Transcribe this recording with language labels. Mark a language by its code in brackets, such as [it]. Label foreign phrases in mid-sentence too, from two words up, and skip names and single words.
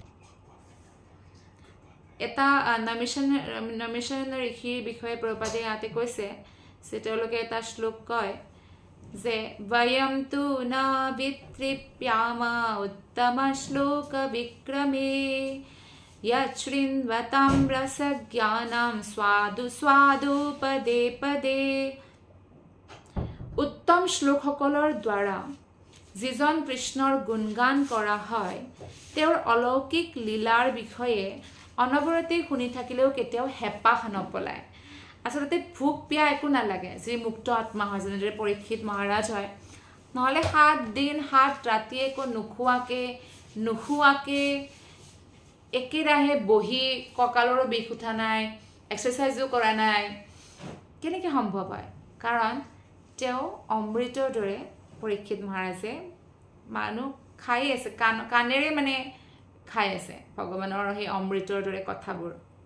[as] এটা নমিশন ঋষিৰ বিষয়ে প্ৰভুপাদে ইয়াতে কৈছে যে তেওঁলোকে এটা শ্লোক কয় যে [sa] বয়ম তু ন বিতৃপ্যামা উত্তম শ্লোক বিক্ৰমে यच्छृण्वतां रसज्ञानं स्वादु स्वादु पदे पदे [as] उत्तम श्लोकসকলৰ দ্বাৰা যিজন কৃষ্ণৰ গুণগান কৰা হয় তেওঁৰ অলৌকিক লীলাৰ বিষয়ে অনবৰতে শুনি থাকিলেও কেতিয়াও হেঁপাহ নপলায় আসলতে ভোক পিয়া একো নালাগে যি মুক্ত আত্মা হয় যেনেদৰে পৰীক্ষিত মহাৰাজ হয় নহলে 7 দিন 7 ৰাতি একো নুখুৱাকে একেৰাহে বহি কঁকালৰো বিষ উঠা নাই এক্সাৰসাইজো কৰা নাই কেনেকৈ সম্ভৱ হয় কাৰণ তেওঁ অমৃতৰ দৰে পৰীক্ষিত মহাৰাজে মানুহ খাই আছে কানেৰে মানে খাই আছে ভগৱানৰ সেই অমৃতৰ দৰে কথাবোৰ